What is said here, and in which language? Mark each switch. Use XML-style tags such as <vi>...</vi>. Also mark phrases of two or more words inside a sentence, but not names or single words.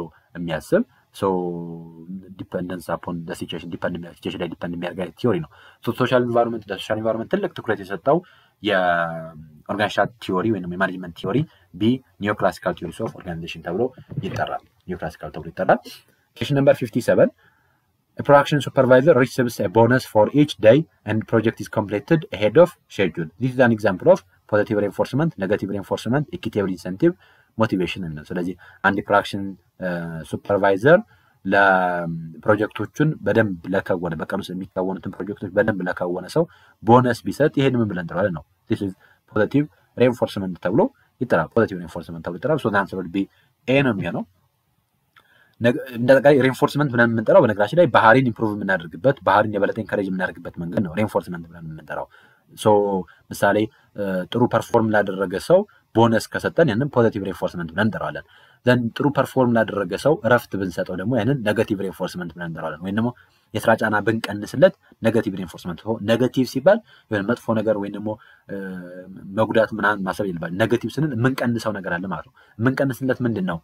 <en>የሚያስብ dependence upon situation situation</en> <am>ላይ ዲፐንድ የሚያደርግ ቲዮሪ ነው።</am> <en>social environment</en> <am>ትልቅ ትኩረት የሰጠው</am> <en>organizational theory or management theory B neoclassical theories of organization</en> <am>ተብሎ ይጠራል። ኒዮክላሲካል ተብሎ ይጠራል።</am> <en>question number 57 A production supervisor receives a bonus for each day and project is completed ahead of schedule. This is an example of positive reinforcement, negative reinforcement, equitable incentive, motivation</en> <am>ነው። ስለዚህ አንድ</am> <en>production supervisor</en> <am>ለፕሮጀክቶቹን በደንብ ለከወነ በቀን ውስጥ የሚከወኑትን ፕሮጀክቶች በደንብ ለከወነ ሰው ቦነስ ቢሰጥ ይሄን ምን ብለን እንጠራዋለን ነው።</am> <en>this is positive reinforcement</en> <am>ተብሎ ይጠራል።</am> <en>positive reinforcement</en> <am>ተብሎ ይጠራል።</am> <en>so the answer will be a</en> <am>ነው የሚሆነው። እንደጠቃላይ ሪንፎርስመንት ብለን የምንጠራው በነገራችን ላይ ባህሪን ኢምፕሩቭ የምናደርግበት ባህሪን የበለጠ ኢንከሬጅ የምናደርግበት መንገድ ነው ሪንፎርስመንት ብለን የምንጠራው። ምሳሌ ጥሩ ፐርፎርም ላደረገ ሰው ቦነስ ከሰጠን ያንን</am> <en>positive reinforcement</en> <am>ብለን እንጠራዋለን። ዘን ጥሩ ፐርፎርም ላደረገ ሰው እረፍት ብንሰጠው ደግሞ ያንን</am> <en>negative reinforcement</en> <am>ብለን እንጠራዋለን። ወይም ደግሞ የስራ ጫና ብንቀንስለት</am> <en>negative reinforcement።</en> <am>ኔጋቲቭ ሲባል የሆነ መጥፎ ነገር ወይም ደግሞ መጉዳት ምናምን ማሰብ ይልባል። ኔጋቲቭ ስንል የምንቀንሰው ነገር አለ ማለት ነው። የምንቀንስለት ምንድነው?</am>